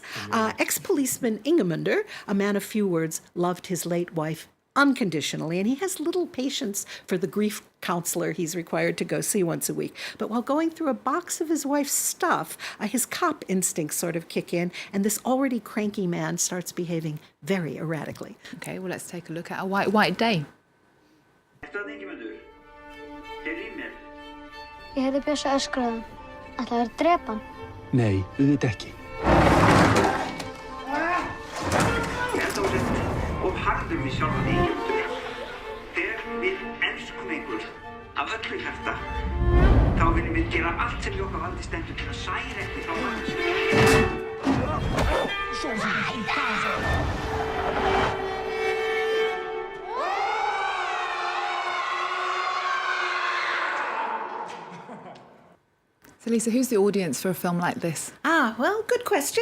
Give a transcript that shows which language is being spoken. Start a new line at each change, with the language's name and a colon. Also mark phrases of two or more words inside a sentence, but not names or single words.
English: Ex-policeman Ingemundur, a man of few words, loved his late wife unconditionally, and he has little patience for the grief counselor he's required to go see once a week. But while going through a box of his wife's stuff, his cop instincts sort of kick in, and this already cranky man starts behaving very erratically. Okay, well, let's take a look at A White, White Day.
Icelandic: Ég heyrði Bjössa öskraðan. Ætlaðu að drepa hann? Nei, auðvitað ekki. Og harður við sjálfa þig, Ingemundur. Þegar við elskum einhver af öllu hjarta, þá viljum við gera allt sem í okkar valdi stendur til að særa ekki frá hans.
English: So, Lisa, who's the audience for a film like this? Well, good question.